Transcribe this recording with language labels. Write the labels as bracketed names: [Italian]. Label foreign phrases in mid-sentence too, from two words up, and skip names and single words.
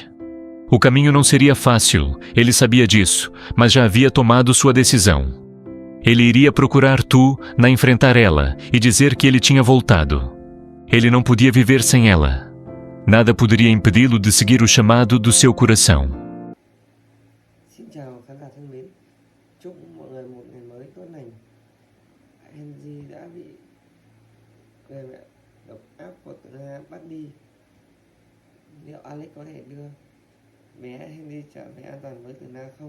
[Portuguese] O caminho não seria fácil, ele sabia disso, mas já havia tomado sua decisão. Ele iria procurar Tu na enfrentar ela e dizer que ele tinha voltado. Ele não podia viver sem ela. Nada poderia impedi-lo de seguir o chamado do seu coração. [Vietnamese] Xin chào khán giả thân mến, chúc mọi người một ngày mới tốt lành. Henry đã bị người mẹ độc ác của Tử Na bắt đi. Liệu Alex có thể đưa bé Henry trở về an toàn với Tử Na không?